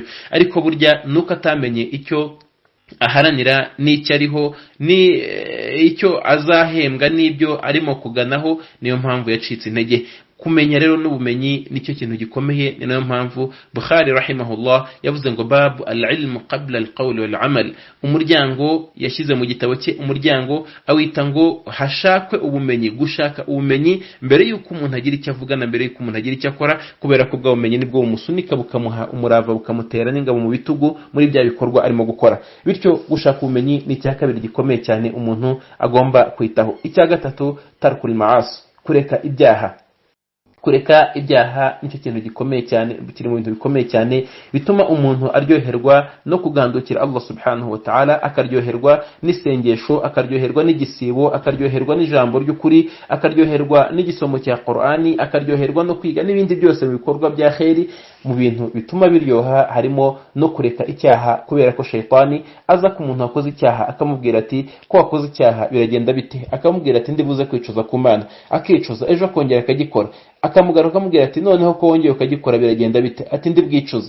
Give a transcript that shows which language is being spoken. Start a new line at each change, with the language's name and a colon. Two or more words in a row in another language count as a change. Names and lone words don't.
Kinyarwanda: Ariko burya nuko atamenye icyo aharanira n'icyo ariho, ni icyo azahembwa n'ibyo arimo kuganaho, niyo mpamvu yacitse intege. Kumenya rero n'ubumenyi nicyo kintu gikomeye. Ni nayo mpamvu Bukhari rahimahullah yavuze ngo
Arabic: باب العلم قبل القول والعمل.
Kinyarwanda: Umuryango yashyize mu gitabo cye, umuryango awita ngo hashakwe ubumenyi, gushaka ubumenyi mbere yuko umuntu agira icyo avuga na mbere yuko umuntu agira icyo akora, kubera ko bwa bumenyi nibwo bumusunika bukamuha umurava, bukamutera n'ingabo mu bitugu muri bya bikorwa arimo gukora. Bityo gushaka ubumenyi ni icya kabiri gikomeye cyane umuntu agomba kwitaho. Icya gatatu
Arabic: ترك المعاصي,
Kinyarwanda: kureka ibyaha. Kureka ibyaha nicyo kintu gikomeye cyane, kiri mu bintu bikomeye cyane bituma umuntu aryoherwa no kugandukira Allah
Arabic: سبحانه وتعالى,
Kinyarwanda: akaryoherwa n'isengesho, akaryoherwa n'igisibo, akaryoherwa n'ijambo ry'ukuri, akaryoherwa n'igisomo cya Qur'ani, akaryoherwa no kwiga n'ibindi byose mu bikorwa bya khairi. Mu bintu bituma biryoha harimo no kureka icyaha, kubera ko shaytani aza ku muntu wakoze icyaha akamubwira ati ko wakoze icyaha biragenda bite, akamubwira ati ndibuze kwicuza ku Mana, akicuza ejo akongera akagikora, akamugaruka akamubwira ati noneho ko wongeye ukagikora biragenda bite, ati ndi bwicuze.